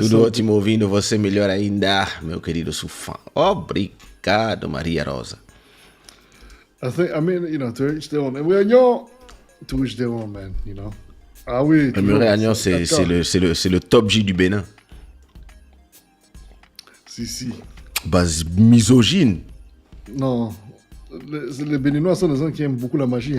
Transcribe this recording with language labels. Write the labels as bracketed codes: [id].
[pt] Tudo ótimo ouvindo você melhor ainda, meu querido Sufã. Obrigado, Maria Rosa. [en] I mean, you know, to each their own. And we're young, to each their own, man, you know. [fr] Ah oui. Le Muré-Agnon, c'est le top G du Bénin. Si. Base misogyne. Non. Les Béninois sont des gens qui aiment beaucoup la magie.